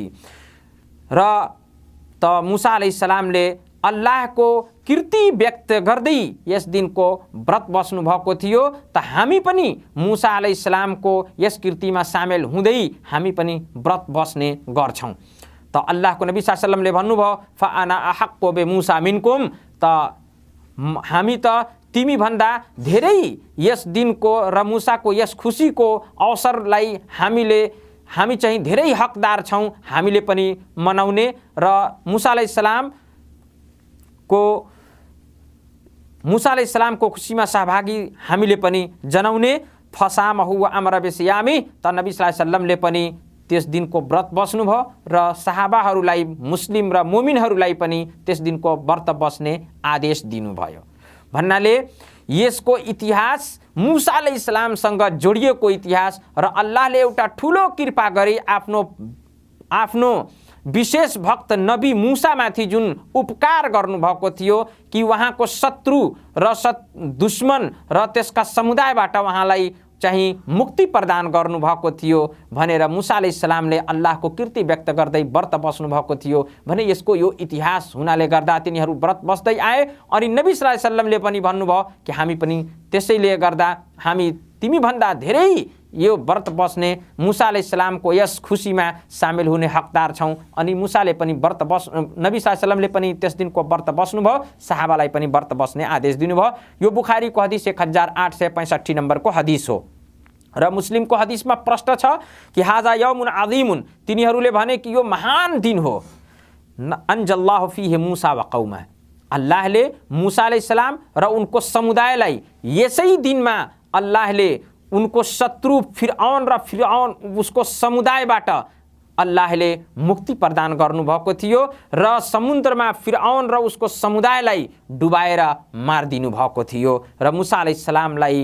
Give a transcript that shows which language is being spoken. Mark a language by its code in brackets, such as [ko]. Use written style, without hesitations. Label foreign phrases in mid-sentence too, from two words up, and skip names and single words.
[ne] र त मूसा अलैहिस्सलामले अल्लाहको कीर्ति व्यक्त गर्दै यस दिनको व्रत बस्नु भएको थियो। त हामी पनि मूसा अलैहिस्सलामको यस कीर्तिमा सामेल हुँदै हामी पनि व्रत बस्ने गर्छौं। त अल्लाहको नबी [ar] صلى الله عليه وسلم [ne] भन्नुभयो [ar] فأنا أحق بموسى منكم, [ne] त हामी त तिमी भन्दा धेरै यस दिनको र मूसाको यस खुसीको अवसरलाई हामी चाहिँ धेरै हकदार छौं, हामीले पनि मनाउने र मूसा अलैहिस्सलामको खुसीमा सहभागी हामीले पनि जनाउने। [ar] فصامه وأمر بصيامه, [ne] त नबी [ar] صلى الله عليه وسلم [ne] पनि त्यस दिनको व्रत बस्नुभयो र सहाबाहरूलाई, मुस्लिम र मुमिनहरूलाई पनि त्यस दिनको व्रत बस्ने आदेश दिनुभयो। भन्नाले यसको इतिहास मूसा अलैहिस्सलामसँग जोडिएको इतिहास र अल्लाहले एउटा ठुलो कृपा गरी आफ्नो विशेष भक्त नबी मूसामाथि जुन उपकार गर्नुभएको थियो कि उहाँको शत्रु र दुश्मन र त्यसका समुदायबाट उहाँलाई चाहिँ मुक्ति प्रदान गर्नुभएको थियो भनेर मूसा अलैहिस्सलामले अल्लाहको कीर्ति व्यक्त गर्दै व्रत बस्नु भएको थियो भने यसको यो इतिहास हुनाले गर्दा तिनीहरू व्रत बस्दै आए। अनि नबी [ar] صلى الله عليه وسلم [ne] पनि भन्नुभयो कि हामी पनि त्यसैले गर्दा हामी तिमी भन्दा धेरै यो व्रत बस्ने मूसा अलैहिस्सलामको यस खुसीमा सामेल हुने हकदार छौं। अनि मूसाले पनि नबी [ar] صلى الله عليه وسلم [ne] पनि त्यस दिनको व्रत बस्नुभयो, सहाबालाई पनि व्रत बस्ने आदेश दिनुभयो। यो बुखारीको हदीस 1865 नम्बरको हदीस हो र मुस्लिमको हदीसमा प्रश्न छ कि [ar] هذا يوم عظيم, [ne] तिनीहरूले भने कि यो महान दिन हो। [ar] أنجى الله فيه موسى وقومه, [ne] अल्लाहले मूसा अलैहिस्सलाम र उनको समुदायलाई यसै दिनमा अल्लाहले उनको शत्रु फिरऔन उसको समुदायबाट अल्लाहले मुक्ति प्रदान गर्नुभएको थियो र समुद्रमा फिरऔन र उसको समुदायलाई डुबाएर मारिदिनु भएको थियो र मूसा अलैहिस्सलामलाई